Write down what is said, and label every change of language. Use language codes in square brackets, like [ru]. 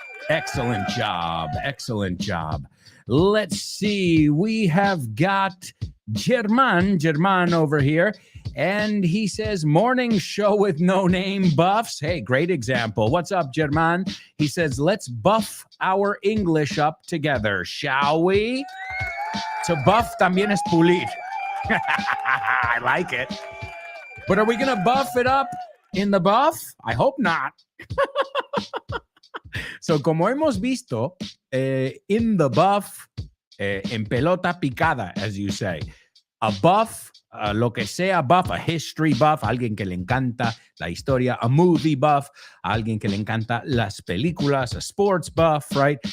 [en] Excellent job. Excellent job. Let's see. We have got German over here. And he says, morning show with no name buffs. Hey, great example. What's up, German? He says, let's buff our English up together, shall we? To buff [es] también es pulir. [en] I like it. But are we going to buff it up in the buff? I hope not. [es] So, como hemos visto, [en] in the buff, [es] en pelota picada, [en] as you say, a buff, [es] lo que sea buff, [en] a history buff, [es] alguien que le encanta la historia, [en] a movie buff, [es] alguien que le encanta las películas, [en] a sports buff, right?